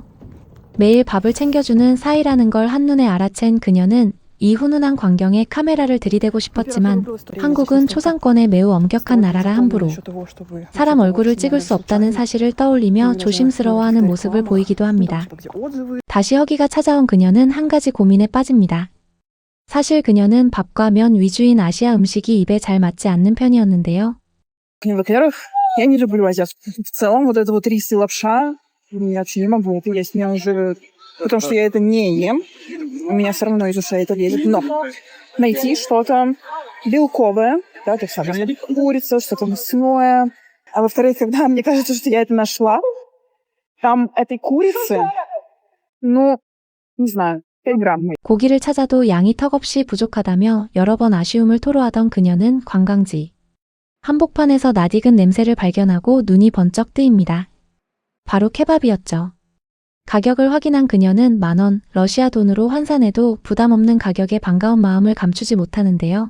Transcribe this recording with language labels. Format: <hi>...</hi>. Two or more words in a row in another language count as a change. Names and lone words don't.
<ko>매일 밥을 챙겨주는 사이라는 걸 한눈에 알아챈 그녀는 이 훈훈한 광경에 카메라를 들이대고 싶었지만 한국은 초상권에 매우 엄격한 나라라 함부로 사람 얼굴을 찍을 수 없다는 사실을 떠올리며 조심스러워하는 모습을 보이기도 합니다. 다시 허기가 찾아온 그녀는 한 가지 고민에 빠집니다. 사실 그녀는 밥과 면 위주인 아시아 음식이 입에 잘 맞지 않는 편이었는데요.</ko> <ru>Во-первых, я не люблю азиатскую. В целом, вот это вот рис и лапша, я вообще не могу это есть. Меня уже... Потому что я это не ем. У меня все равно из ушей это лезет. Но найти что-то белковое, да, то есть курица, что-то мясное. А во-вторых, когда мне кажется, что я это нашла, там этой курицы, ну, не знаю, 5 грамм.</ru> <ko>고기를 찾아도 양이 턱없이 부족하다며 여러 번 아쉬움을 토로하던 그녀는 관광지 한복판에서 낯익은 냄새를 발견하고 눈이 번쩍 뜨입니다. 바로 케밥이었죠. 가격을 확인한 그녀는 10,000원, 러시아 돈으로 환산해도 부담 없는 가격에 반가운 마음을 감추지 못하는데요.</ko>